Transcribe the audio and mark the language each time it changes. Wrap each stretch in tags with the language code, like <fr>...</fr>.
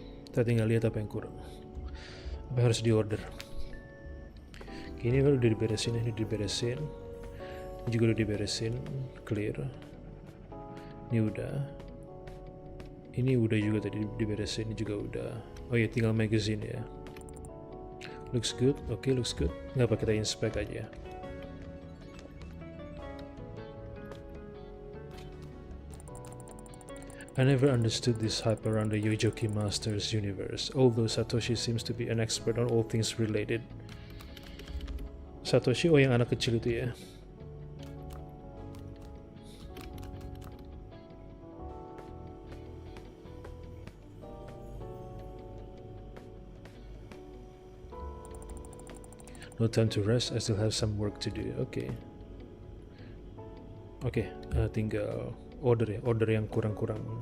<id>Kita tinggal lihat apa yang kurang. Apa yang harus diorder. Oke, ini kan udah diberesin, ini diberesin. Ini juga udah diberesin, clear. Ini udah. Ini udah juga tadi diberesin, ini juga udah. Oh ya, tinggal magazine ya.</id> <en>Looks good,</en> <id>oke,</id> <en>looks good.</en> <id>Nggak apa, kita inspect aja.</id> <en>I never understood this hype around the Yojoki Masters universe, although Satoshi seems to be an expert on all things related.</en> <id>Satoshi, oh yang anak kecil itu ya.</id> <en>No time to rest, I still have some work to do.</en> <id>Oke. Tinggal order ya, order yang kurang-kurang.</id>